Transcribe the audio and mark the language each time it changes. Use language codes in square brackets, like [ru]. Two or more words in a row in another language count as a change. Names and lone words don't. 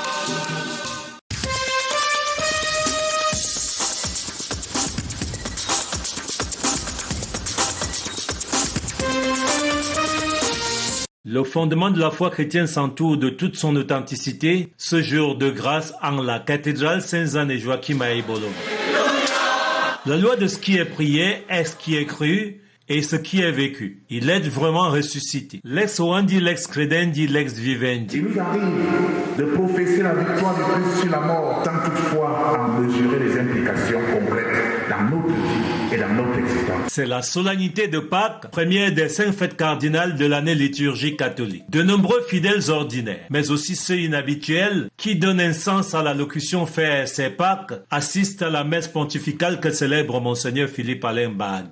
[fr] Le fondement de la foi chrétienne s'entoure de toute son authenticité, ce jour de grâce en la cathédrale Saint-Anne et Joachim à Ebolo. La loi de ce qui est prié est ce qui est cru et ce qui est vécu. Il est vraiment ressuscité. [la] Lex oandi, lex credendi, lex vivendi. [fr] Il nous arrive de professer la victoire de Christ sur la mort, sans toutefois en mesurer les implications concrètes dans notre vie et dans notre existence. C'est la solennité de Pâques, première des 5 fêtes cardinales de l'année liturgique catholique. De nombreux fidèles ordinaires, mais aussi ceux inhabituels, qui donnent un sens à la locution faite ces Pâques, assistent à la messe pontificale que célèbre Monseigneur Philippe Alain Baga.